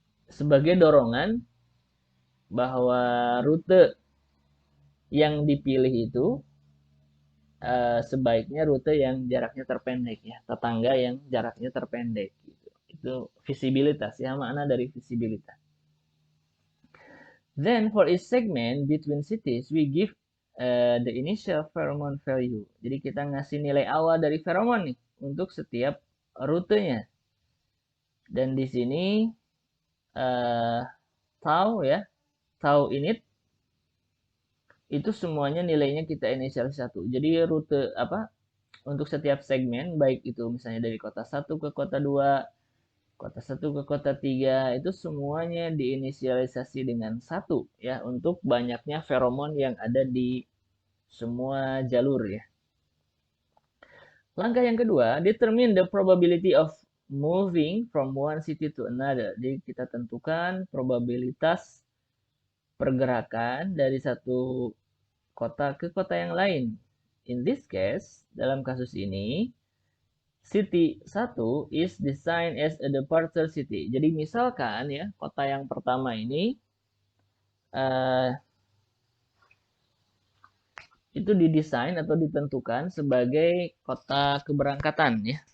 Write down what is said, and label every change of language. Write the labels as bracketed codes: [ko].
[id] Sebagai dorongan bahwa rute yang dipilih itu sebaiknya rute yang jaraknya terpendek ya, tetangga yang jaraknya terpendek gitu. Itu visibilitas ya, makna dari visibilitas. [en] Then for each segment between cities we give the initial pheromone value. [id] Jadi kita ngasih nilai awal dari pheromone nih untuk setiap rutenya. Dan di sini tau ya, tau init itu semuanya nilainya kita inisial 1. Jadi rute apa untuk setiap segmen, baik itu misalnya dari kota 1 ke kota 2, kota 1 ke kota 3, itu semuanya diinisialisasi dengan 1 ya, untuk banyaknya feromon yang ada di semua jalur ya. Langkah yang kedua, [en] determine the probability of moving from one city to another. [id] Jadi kita tentukan probabilitas pergerakan dari satu kota ke kota yang lain. In this case, dalam kasus ini, city 1 is designed as a departure city. Jadi misalkan ya, kota yang pertama ini itu didesain atau ditentukan sebagai kota keberangkatan ya.